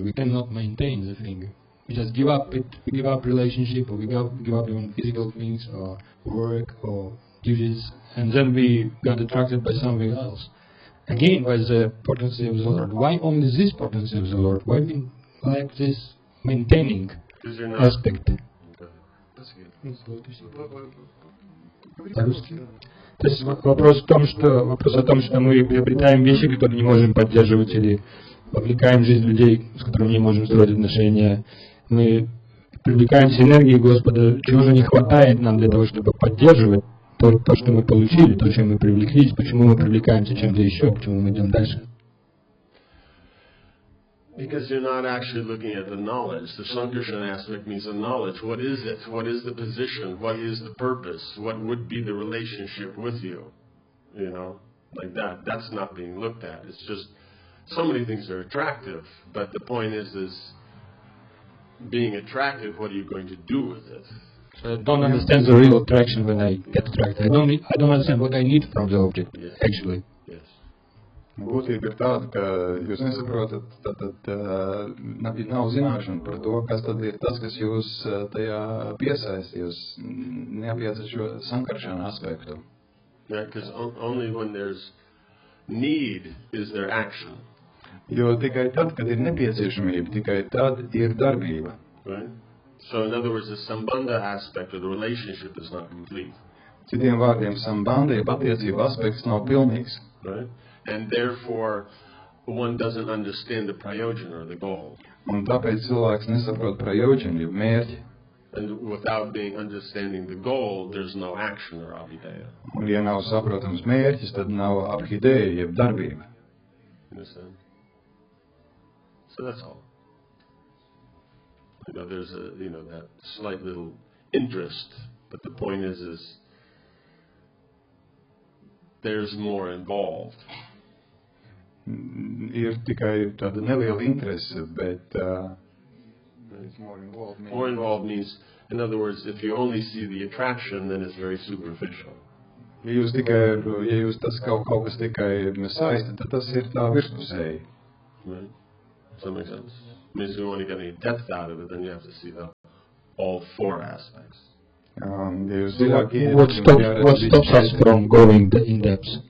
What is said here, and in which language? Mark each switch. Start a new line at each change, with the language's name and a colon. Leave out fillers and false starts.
English: We cannot maintain the thing. We just give up it. We give up relationship, or we give up even physical things, or work, or duties, and then we got attracted by something else. Again, by the potency of the Lord. Why only this potency of the Lord? Why we like this maintaining aspect?
Russian: То есть вопрос о том, что мы приобретаем вещи, которые не можем поддерживать, или вовлекаем в жизнь людей, с которыми не можем строить отношения. Мы привлекаемся энергией Господа, чего же не хватает нам для того, чтобы поддерживать то, что мы получили, то, чем мы привлеклись, почему мы привлекаемся чем-то еще, почему мы идем дальше.
English: Because you're not actually looking at the knowledge. The Sankarshan aspect means the knowledge. What is it? What is the position? What is the purpose? What would be the relationship with you? Like that. That's not being looked at. It's just so many things are attractive, but the point is being attractive, what are you going to do with it? So I don't understand the real attraction when I get attracted. I don't understand what I need from the object, actually. Yes.
Latvian: Būtība ir tāda, ka jūs nesaprotat, tad nav zināšana par to, kas tad ir tas, kas jūs tajā piesaist, jūs neapjācat šo sankaršanu aspektu.
English: Yeah, because only when there's need is there action.
Latvian: Jo tikai tad, kad ir nepieciešamība, tikai tad ir darbība.
English: Right? So in other words, the sambandha aspect of the relationship is not complete.
Latvian: Citiem vārdiem, sambandha, jeb attiecība aspekts nav pilnīgs.
English: Right? And therefore, one doesn't understand the prayojana or the goal.
Latvian: Un tāpēc cilvēks nesaprot prayojana, jeb mērķi.
English: And without understanding the goal, there's no action or abhideya.
Latvian: Un ja nav saprotams mērķis, tad nav abhideya, jeb darbība.
English: Understand? So that's all. There's that slight little interest, but the point is there's more involved.
Latvian: Ir tikai tāda neliela interese, bet
English: It's more involved. More involved means, in other words, if you only see the attraction, then it's very superficial.
Latvian: Ja jūs tas kaut kas tikai saista, tad tas ir tā virspusēji.
English: Right? Does that make sense? I mean, if you want to get any depth out of it, then you have to see all four aspects. What stops us from going in depth?